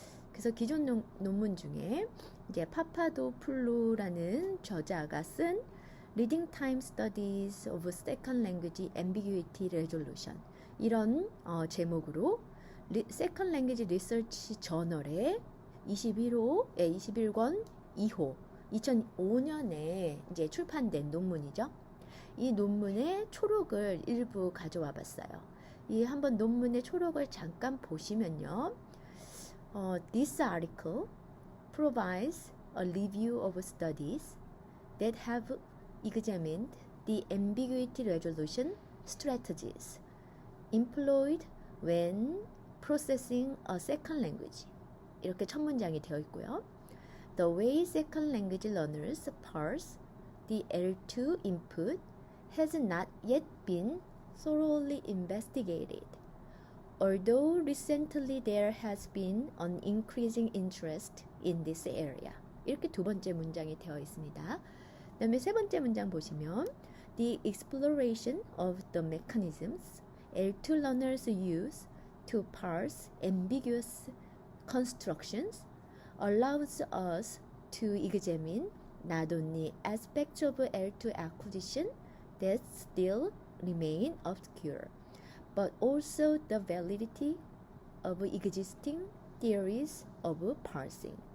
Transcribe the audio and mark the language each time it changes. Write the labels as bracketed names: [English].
[Korean] 그래서 기존 논문 중에 이제 파파도플루라는 저자가 쓴 [English] Reading Time Studies of Second Language Ambiguity Resolution [Korean] 이런 제목으로 Second Language Research 저널의 21권 2호 2005년에 이제 출판된 논문이죠. 이 논문의 초록을 일부 가져와 봤어요. 이 한번 논문의 초록을 잠깐 보시면요. [English] This article provides a review of studies that have examined the ambiguity resolution strategies employed when processing a second language. [Korean] 이렇게 첫 문장이 되어 있고요. [English] The way second language learners parse the L2 input has not yet been thoroughly investigated. Although recently there has been an increasing interest in this area. [Korean] 이렇게 두 번째 문장이 되어 있습니다. 그 다음에 세 번째 문장 보시면 [English] The exploration of the mechanisms L2 learners use to parse ambiguous constructions allows us to examine not only aspects of L2 acquisition that still remain obscure, but also the validity of existing theories of parsing.